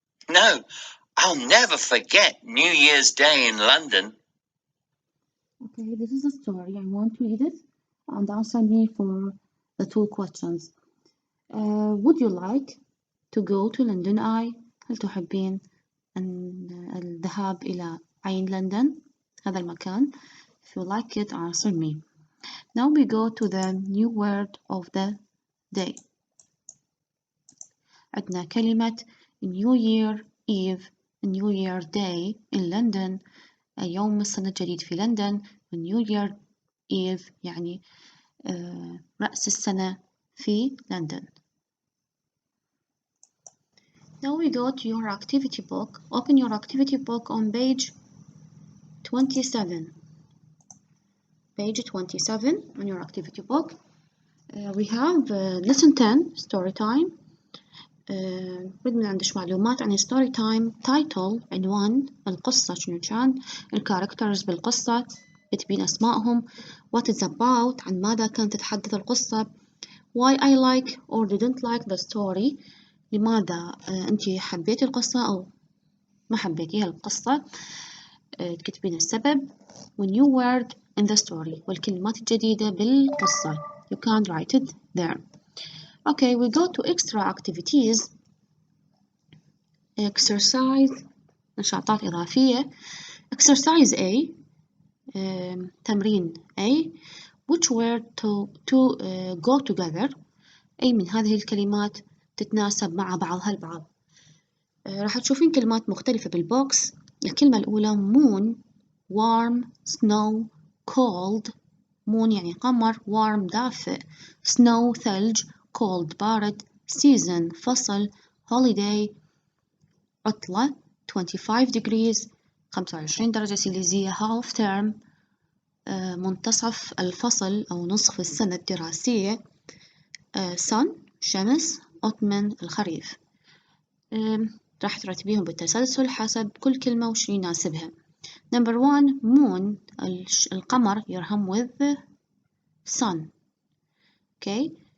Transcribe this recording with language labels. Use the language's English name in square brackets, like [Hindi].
[English] No, I'll never forget New Year's Day in London. Okay, this is a story. I want to read it and answer me for the two questions. Would you like to go to London Eye? [Arabic] هل تحبين الذهاب إلى عين لندن؟ هذا المكان. [English] If you like it, answer me. Now we go to the new word of the day. [Arabic] عندنا كلمة [English] New Year Eve, New Year Day in London. [Arabic] يوم السنة الجديد في لندن. [English] New Year Eve [Arabic] يعني رأس السنة في لندن. [English] Now we go to your activity book. Open your activity book on page 27. Page 27 on your activity book. We have lesson 10 story time. [Arabic] بدنا نعندش معلومات عن story time. title عنوان القصة شنو كان، الكاركترز بالقصة كتبين أسمائهم، [English] what it's about [Arabic] عن ماذا كانت تتحدث القصة، [English] why I like or didn't like the story [Arabic] لماذا أنتي حبيتي القصة أو ما حبيتيها القصة، تكتبين السبب و [English] new word in the story [Arabic] والكلمات الجديدة بالقصة. [English] You can write it there. Okay, we go to extra activities. [Arabic] Exercise نشاطات إضافية. [English] Exercise A. تمرين A. Which word to go together. [Arabic] أي من هذه الكلمات تتناسب مع بعضها البعض. راح تشوفين كلمات مختلفة بالبوكس. [English] الكلمة الأولى moon, warm, snow, cold. [Arabic] moon يعني قمر، warm دافئ، snow ثلج، cold بارد، season فصل، holiday عطلة، 25 degrees 25 درجة سيليزية، half term منتصف الفصل أو نصف السنة الدراسية، sun شمس، autumn الخريف. راح ترتبيهم بالتسلسل حسب كل كلمة وش يناسبها. [English] Number 1 moon [Arabic] القمر يرهم [English] with sun. okay.